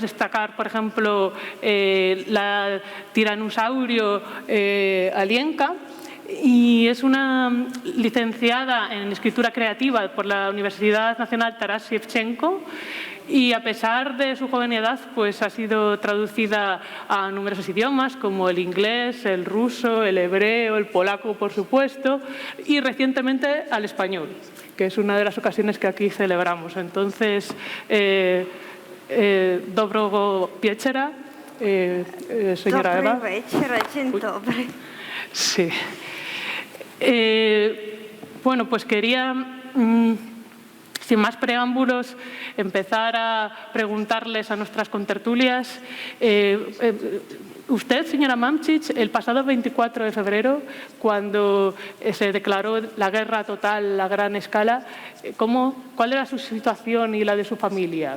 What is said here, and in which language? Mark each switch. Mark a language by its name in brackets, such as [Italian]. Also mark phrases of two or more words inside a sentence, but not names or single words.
[Spanish] destacar, por ejemplo, la Tiranosaurio Alienka, y es una licenciada en escritura creativa por la Universidad Nacional Taras Shevchenko y a pesar de su joven edad pues ha sido traducida a numerosos idiomas como el inglés, el ruso, el hebreo, el polaco por supuesto y recientemente al español, que es una de las ocasiones que aquí celebramos. Entonces, [Polish] dobro wieczora, señora Eva. Dobry wieczór, dzień dobry. [Spanish] Sí. Bueno, pues quería, sin más preámbulos, empezar a preguntarles a nuestras contertulias. Usted, señora Mamchich, el pasado 24 de febrero, cuando se declaró la guerra total a gran escala, ¿cuál era su situación y la de su familia?